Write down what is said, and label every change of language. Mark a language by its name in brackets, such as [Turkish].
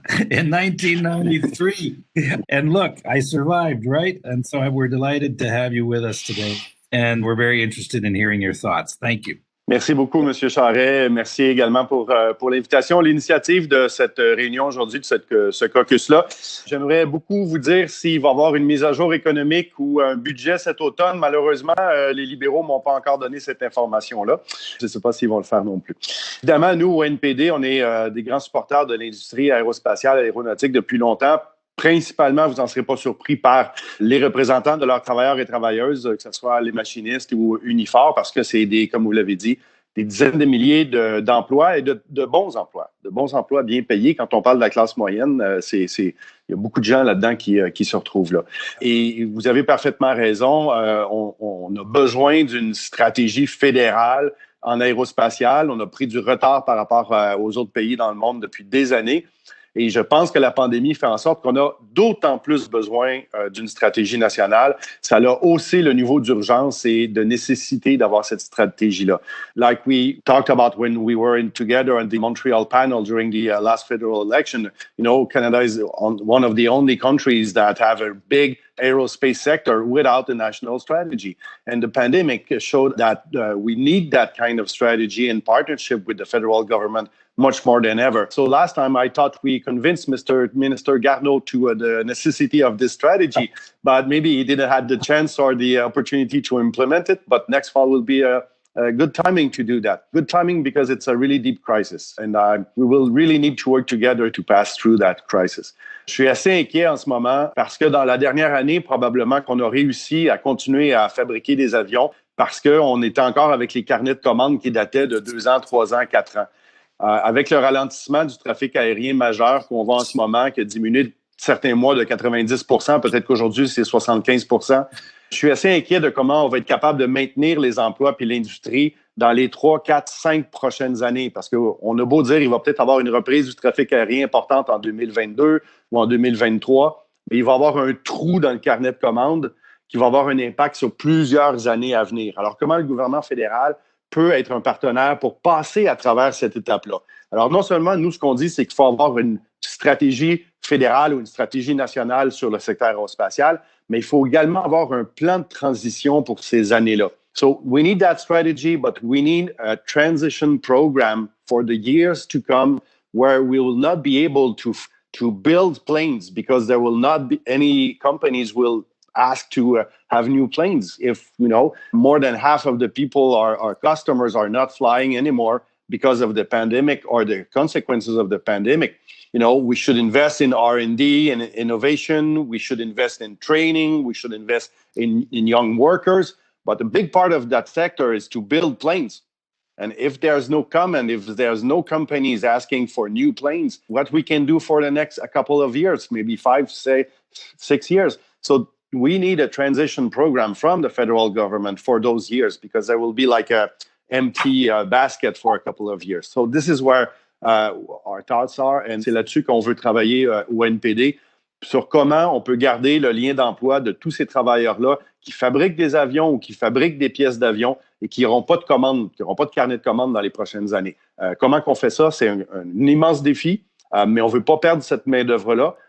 [English] in 1993. And look, I survived, right? And so we're delighted to have you with us today. And we're very interested in hearing your thoughts. Thank you. [French] Merci beaucoup, M. Charret. Merci également pour l'invitation, l'initiative de cette réunion aujourd'hui, de ce caucus-là. J'aimerais beaucoup vous dire s'il va y avoir une mise à jour économique ou un budget cet automne. Malheureusement, les libéraux ne m'ont pas encore donné cette information-là. Je ne sais pas s'ils vont le faire non plus. Évidemment, nous, au NPD, on est des grands supporters de l'industrie aérospatiale, aéronautique depuis longtemps. Principalement, vous n'en serez pas surpris par les représentants de leurs travailleurs et travailleuses, que ce soit les machinistes ou Unifor, parce que c'est comme vous l'avez dit, des dizaines de milliers d'emplois et de bons emplois bien payés. Quand on parle de la classe moyenne, il y a beaucoup de gens là-dedans qui se retrouvent là. Et vous avez parfaitement raison, on a besoin d'une stratégie fédérale en aérospatiale. On a pris du retard par rapport aux autres pays dans le monde depuis des années. Et je pense que la pandémie fait en sorte qu'on a d'autant plus besoin d'une stratégie nationale. Ça a haussé le niveau d'urgence et de nécessité d'avoir cette stratégie-là. [English] Like we talked about when we were together on the Montreal panel during the last federal election, Canada is one of the only countries that have a big aerospace sector without a national strategy. And the pandemic showed that we need that kind of strategy in partnership with the federal government much more than ever. So last time I thought we convinced Mr. Minister Garneau to the necessity of this strategy, but maybe he didn't have the chance or the opportunity to implement it. But next fall will be a good timing to do that. Good timing because it's a really deep crisis and we will really need to work together to pass through that crisis. Je suis assez inquiet en ce moment parce que dans la dernière année, probablement qu'on a réussi à continuer à fabriquer des avions parce qu'on était encore avec les carnets de commandes qui dataient de 2 ans, 3 ans, 4 ans. Avec le ralentissement du trafic aérien majeur qu'on voit en ce moment, qui a diminué certains mois de 90 %, peut-être qu'aujourd'hui, c'est 75 %. Je suis assez inquiet de comment on va être capable de maintenir les emplois puis l'industrie dans les 3, 4, 5 prochaines années. Parce qu'on a beau dire qu'il va peut-être avoir une reprise du trafic aérien importante en 2022 ou en 2023, mais il va y avoir un trou dans le carnet de commandes qui va avoir un impact sur plusieurs années à venir. Alors, comment le gouvernement fédéral peut être un partenaire pour passer à travers cette étape-là? Alors, non seulement, nous, ce qu'on dit, c'est qu'il faut avoir une stratégie fédérale ou une stratégie nationale sur le secteur aérospatial, mais il faut également avoir un plan de transition pour ces années-là. So, we need that strategy, but we need a transition program for the years to come where we will not be able to build planes because there will not be any companies will asked to have new planes. If, more than half of the people, our customers, are not flying anymore because of the pandemic or the consequences of the pandemic, we should invest in R&D and innovation. We should invest in training. We should invest in young workers. But a big part of that sector is to build planes. And if there's no companies asking for new planes, what we can do for the next a couple of years, maybe 5, say 6 years. So we need a transition program from the federal government for those years because there will be like a empty basket for a couple of years. So this is where our thoughts are, and [French] c'est là-dessus qu'on veut travailler au NPD sur comment on peut garder le lien d'emploi de tous ces travailleurs-là qui fabriquent des avions ou qui fabriquent des pièces d'avion et qui n'auront pas de commandes, qui n'auront pas de carnet de commandes dans les prochaines années. Comment qu'on fait ça? C'est un immense défi, mais on ne veut pas perdre cette main-d'œuvre-là.